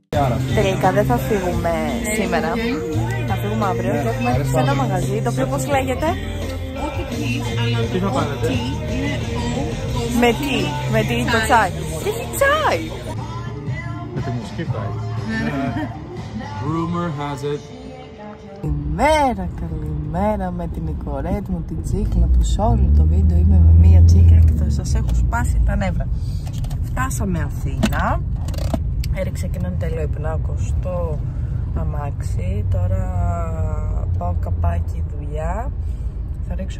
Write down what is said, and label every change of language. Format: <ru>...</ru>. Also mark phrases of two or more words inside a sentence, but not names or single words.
<el>Τελικά δεν θα φύγουμε σήμερα. Θα φύγουμε αύριο και έχουμε έρθει σε ένα μαγαζί, το οποίο πώς λέγεται? Τι θα πάρετε? Με τι το τσάι. Τι έχει τσάι? Με τη μουσική πάει.</el> <en>Rumor has it.</en> <el>Καλημέρα με την Νικορέτ μου, την τσίκλα που σε όλο το βίντεο είμαι με μία τσίκλα και θα σας έχω σπάσει τα νεύρα. Φτάσαμε Αθήνα, έριξε και έναν τέλειο υπνάκο στο αμάξι, τώρα πάω καπάκι δουλειά, θα ρίξω</el>